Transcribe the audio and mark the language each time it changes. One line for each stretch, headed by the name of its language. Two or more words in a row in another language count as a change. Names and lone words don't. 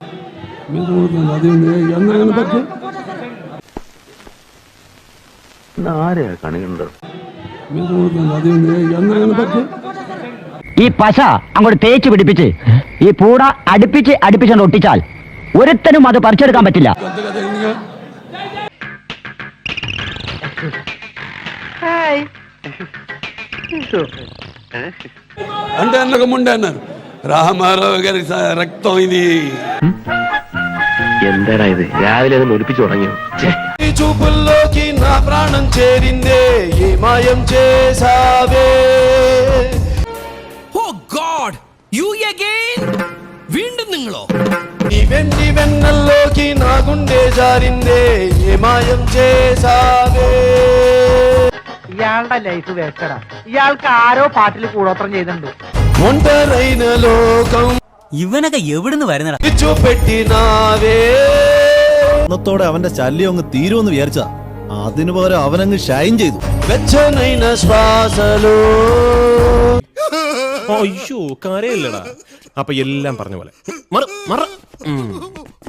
Malayalam: ആരെയാ കണികണ്ടത്? ഈ പശ അങ്ങോട്ട് തേച്ച് പിടിപ്പിച്ച് ഈ പൂട അടുപ്പിച്ച് ഒട്ടിച്ചാൽ ഒരുത്തനും അത് പറിച്ചെടുക്കാൻ പറ്റില്ല.
Telugu: అంటే అన్నకు ముండే అన్నారు రామారావు గారి రక్తం ఇది.
Malayalam: എന്താടാ ഇത് രാവിലെ ഒലിപ്പിച്ചു തുടങ്ങിയോ?
Telugu: చూపుల్లోకి నా ప్రాణం చేరిందే ఏ మాయం చేసావే.
English: Oh God you again
Malayalam: വീണ്ടും നിങ്ങളോ?
Telugu: ఈ వెండి వెన్నల్లోకి నా గుండె జారిందే ఏ మాయం చేసావే.
Malayalam: ഇയാളുടെ ലൈഫ് വേസ്റ്റഡാ. ഇയാൾക്ക് ആരോ പാട്ടിൽ കൂടോത്രം ചെയ്തിട്ടുണ്ട്.
Telugu: ఒంటరైన లోకం
Malayalam: ഇവനൊക്കെ എവിടുന്ന് വരുന്നടാ?
Telugu: పెట్టినావే.
Malayalam: ത്തോടെ അവന്റെ ശല്യം അങ്ങ് തീരുമെന്ന് വിചാരിച്ചാ അതിനു പകരം അവനങ്ങ് ഷൈൻ ചെയ്തു.
Telugu: వెచ్చనైన శ్వాసలో
Malayalam: അയ്യോ കരയില്ലടാ. അപ്പൊ എല്ലാം പറഞ്ഞ പോലെ